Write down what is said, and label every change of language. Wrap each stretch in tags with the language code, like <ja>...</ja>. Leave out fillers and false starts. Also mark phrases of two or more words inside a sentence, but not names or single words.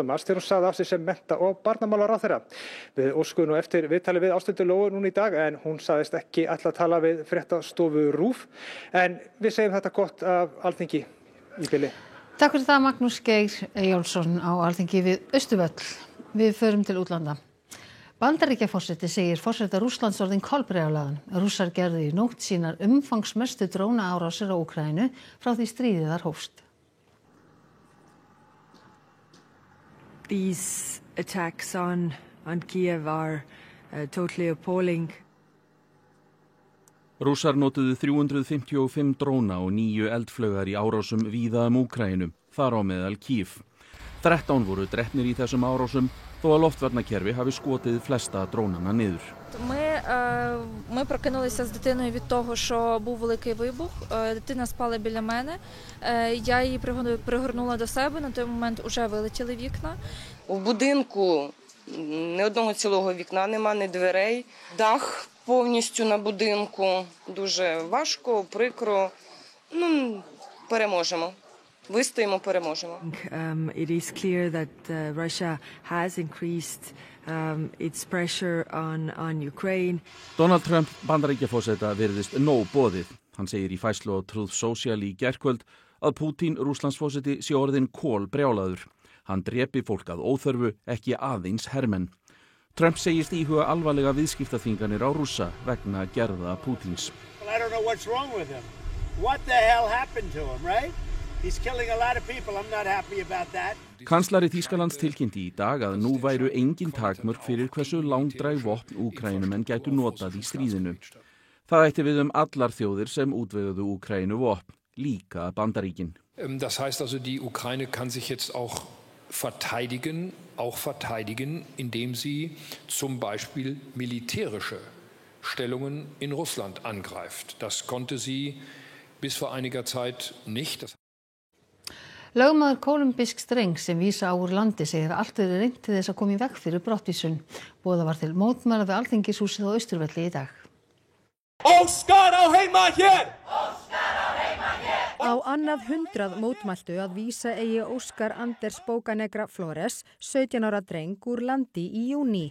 <is>mars þegar hún sagði af sig sem mennta- og barnamálaráðherra. Við óskuðum nú eftir viðtali við Ásthildur Lóu núna í dag en hún sagðist ekki ætla að tala við fréttastofu RÚV, en við segjum þetta gott af Alþingi í bili. Takk fyrir það, Magnús Geir Jónsson á Alþingi við Austurvöll. Við förum til útlanda. Bandaríkjaforseti segir forseta Rússlands orðinn kolbrjálaðan. Rússar gerðu í nótt sínar umfangsmestu drónaárásir á Úkraínu frá því stríðið þar hófst.</is> <en>These attacks on Kiev are totally appalling.</en> <is>Rússar notuðu 355 dróna og 9 eldflaugar í árásum víða Úkraínu, þar á meðal Kiev. 13 voru drepnir í þessum árásum þó að loftvarnakerfi hafi skotið flesta drónana niður.</is> <uk>Ми прокинулися з дитиною від того, що був великий вибух. Дитина спала біля мене. Я її пригорнула до себе. На той момент уже вилетіли вікна. У будинку ні одного цілого вікна нема, ні дверей. Дах повністю на будинку. Дуже важко, прикро. Переможемо. Вистоїмо, переможемо.</uk> <en>It is clear that Russia has increased its pressure on Ukraine.</en> <is>Donald Trump bandaríkjaforseta virðist nóg boðið. Hann segir í færslu á Truth Social í gærkvöld að Putin, Rússlandsforseti, sé orðinn kolbrjálaður. Hann drepi fólk að óþörfu, ekki aðeins hermenn. Trump segist íhuga alvarlega viðskiptaþvinganir á Rússa vegna gerða Putins.</is> <en>I don't know what's wrong with him. What the hell happened to him, right? He's killing a lot of people. I'm not happy about that.</en> <is>Kanslari Þýskalands tilkynnti í dag að nú væru engin takmörk fyrir hversu langdræg vopn Úkraínumenn gætu notað í stríðinu. Það ætti við allar þjóðir sem útveguðu Úkraínu vopn, líka Bandaríkin.</is> <de>Das heißt also, die Ukraine kann sich jetzt auch verteidigen, indem sie zum Beispiel militärische Stellungen in Russland angreift. Das konnte sie bis vor einiger Zeit nicht.</de> <is>Lögmaður kólumbísks drengs sem vísa á úr landi segir að allt verið reynt til þess að koma í veg fyrir brottvísun. Boðað var til mótmæla við Alþingishúsið á Austurvelli í dag. Óskar á heima hér! Á annað 100 mótmæltu að vísa eigi Óskar Anders Bocanegra Flores, 17 ára dreng, úr landi í júní.</is>